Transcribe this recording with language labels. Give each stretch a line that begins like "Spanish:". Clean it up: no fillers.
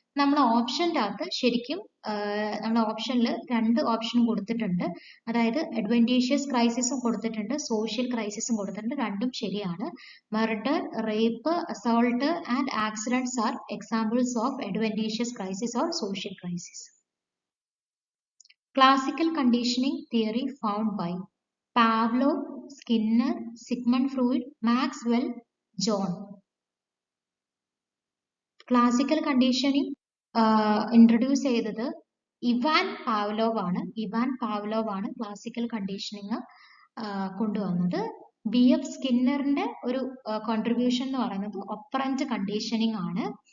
Malayalam: നമ്മൾ ഓപ്ഷൻ്റെ അകത്ത് ശരിക്കും നമ്മൾ ഓപ്ഷനിൽ രണ്ട് ഓപ്ഷനും കൊടുത്തിട്ടുണ്ട്. അതായത് അഡ്വെന്റീഷ്യസ് ക്രൈസിസും കൊടുത്തിട്ടുണ്ട്, സോഷ്യൽ ക്രൈസിസും കൊടുത്തിട്ടുണ്ട്. രണ്ടും ശരിയാണ്.
English: Murder, rape, assault and accidents are examples of adventitious crisis or social crisis. Classical conditioning theory found by Pavlov, Skinner, Sigmund Freud, Maxwell, John.
Malayalam: Classical conditioning introduce ചെയ്തത് ഇവാൻ പാവ്ലോവ് ആണ്. ഇവാൻ പാവ്ലോവ് ആണ് classical conditioning കൊണ്ടുവന്നത്. BF സ്കിന്നറിന്റെ ഒരു contribution എന്ന് പറയുന്നത് ഒപ്പറന്റ് conditioning ആണ്.